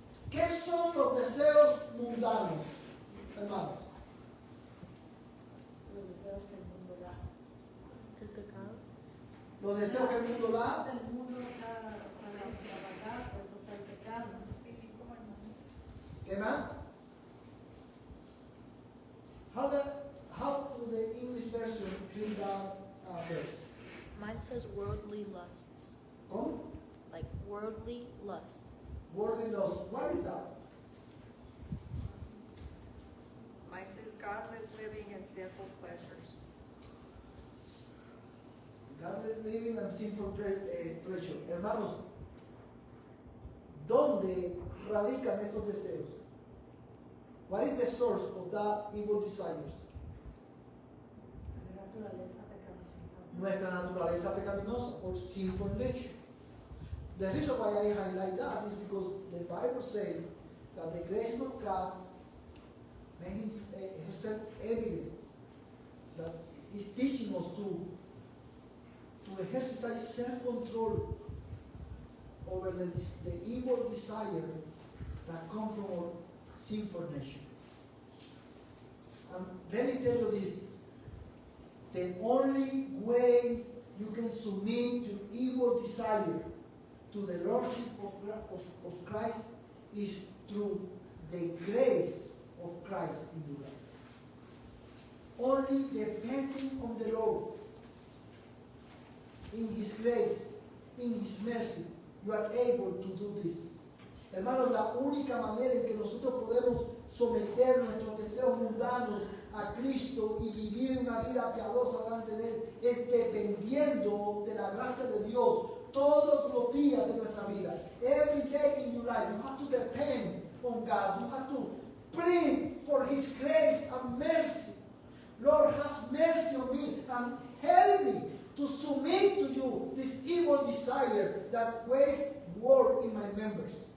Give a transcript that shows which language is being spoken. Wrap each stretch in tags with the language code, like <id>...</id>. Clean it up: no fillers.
<es>¿Qué son los deseos mundanos, hermanos? Los deseos que el mundo da. El pecado. Los deseos que el mundo da. El mundo sabe extravagar, pues eso es el pecado. Vivir como el mundo. ¿Qué más?</es> <en>How do the English version read that verse? Mine says worldly lusts.</en> <es>¿Cómo?</es> <en>Like worldly lust. Worldly lust. What is that? Mine says godless living and sinful pleasures. Godless living and sinful pleasure.</en> <es>Hermanos, ¿dónde radican estos deseos?</es> <en>What is the source of that evil desires?</en> <es>La naturaleza pecaminosa. Nuestra naturaleza pecaminosa,</es> <en>or sinful nature. The reason why I highlight that is because the Bible says that the grace of God made herself evident, that is teaching us to exercise self-control over the evil desire that come from our sinful nature. And let me tell you this, the only way you can submit to evil desire to the Lordship of Christ is through the grace of Christ in your life. Only depending on the Lord, in His grace, in His mercy, you are able to do this. Hermanos, la única manera en que nosotros podemos someter nuestros deseos mundanos a Cristo y vivir una vida piadosa delante de Él es dependiendo de la gracia de Dios todos los días de nuestra vida. Every day in your life, you have to depend on God. You have to plead for His grace and mercy. Lord, have mercy on me and help me to submit to you this evil desire that wage war in my members.</en>